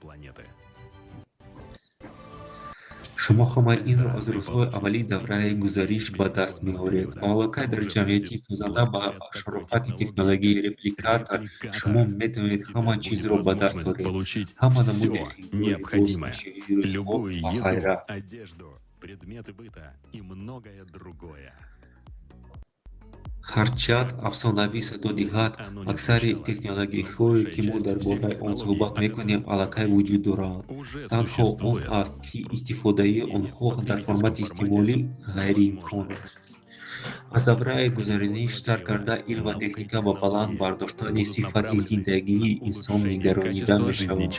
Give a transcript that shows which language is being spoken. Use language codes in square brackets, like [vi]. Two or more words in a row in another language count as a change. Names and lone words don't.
[tg] шумо ҳама инро аз рӯзҳои аввалии давраи гузариш ба даст меоред. Ба аллакай дар ҷамъиятии созанда ба шарофати технологияи репликатор шумо метавонед ҳама чизро ба даст оред. ҳама намуди [ru] любую еду, одежду, предметы быта и многое другое. [tg] ҳарчанд афсонавӣ садо диҳад, аксари технологияҳое, ки мо дар бораи он суҳбат мекунем, аллакай вуҷуд доранд. Танҳо он аст, ки истифодаи онҳо дар формати истеъмолӣ ғайриимкон аст. аз давраи гузариш сар карда, илм ва техника ба баланд бардоштани сифати зиндагии инсон нигаронида мешаванд.